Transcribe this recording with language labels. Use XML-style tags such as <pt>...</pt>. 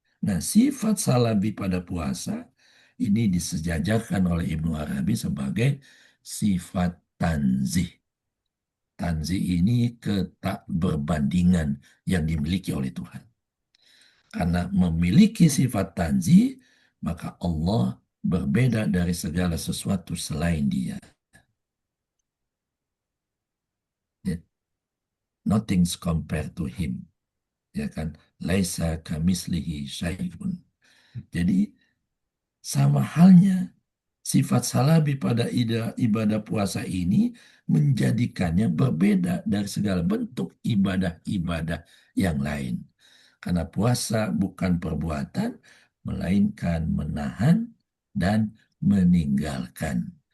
<id>Nah sifat salabi pada puasa ini disejajarkan oleh Ibnu Arabi sebagai sifat tanzih. Tanzih ini ketakberbandingan yang dimiliki oleh Tuhan. Karena memiliki sifat tanzih, maka Allah berbeda dari segala sesuatu selain Dia.</id> <en>Nothing's compared to Him.</en> <id>Ya kan?</id> <ar>Laisa kamislihi syai'un.</ar> <id>Jadi sama halnya sifat salabi pada ibadah puasa ini menjadikannya berbeda dari segala bentuk ibadah-ibadah yang lain. Karena puasa bukan perbuatan, melainkan menahan dan meninggalkan.</id>